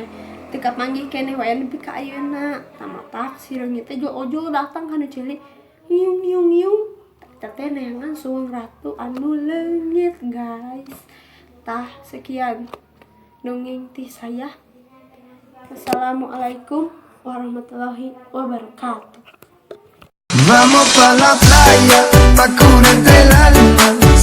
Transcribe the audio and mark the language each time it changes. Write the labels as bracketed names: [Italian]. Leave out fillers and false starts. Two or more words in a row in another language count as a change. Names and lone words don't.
[Sundanese] Teu kapanggih keneh wae nepi ka ayeuna. Tamatak si reungit teh ojo datang kana ceuli ngiung-ngiung. Teh neangan suweng ratu anu leungit, guys. Tah, sekian dongeng ti saya. [Arabic] والسلام عليكم ورحمة الله وبركاته. [Spanish] Vamos pa la playa, pa curarte el alma.